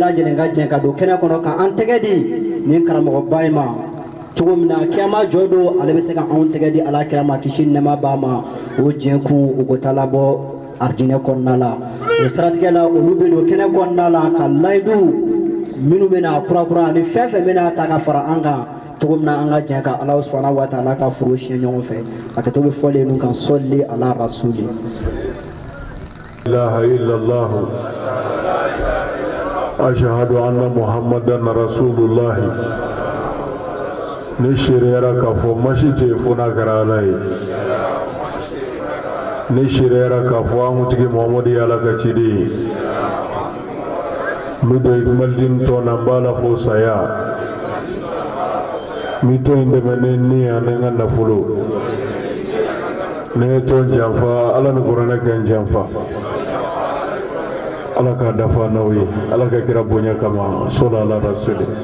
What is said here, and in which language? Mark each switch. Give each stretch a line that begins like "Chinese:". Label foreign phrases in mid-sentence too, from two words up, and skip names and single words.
Bambara: lajɛlen ka jɛ ka don kɛnɛ kɔnɔ ka an tɛgɛ di nin karamɔgɔba in ma cogo min na kiyama jɔ don ale bɛ se ka anw tɛgɛ di Alakira ma kisi ni nɛɛma b'a ma o jɛkun o ko taa labɔ arijinɛ kɔnɔna la o siratigɛ la olu bɛ don kɛnɛ kɔnɔna la ka layidu minnu bɛna kurakura ani fɛn fɛn bɛna ta ka fara an kan cogo min na an ka jɛ ka
Arabic: الله سبحانه وتعالى
Bambara: ka foro siɲɛ ɲɔgɔn fɛ a kɛtɔ bɛ fɔlen ninnu kan
Arabic: صل على الرسول إله إلا الله أشهد أن محمدا رسول الله
Bambara: ni shirera ka fɔ masi tɛ fo n'a kɛra Ala ye ni shirera ka fɔ an kuntigi Muhamadu ye Ala ka ciden ye n bɛ don Ikimalidiine tɔn na n b'a la fo saya n bɛ tɔn in dɛmɛ ni ni ani n ka nafolo ne ye tɔn janfa Ala ni kuranɛ kɛ n janfa Ala ka dafa n'aw ye Ala ka kira bonya kama
Arabic: صل على الرسول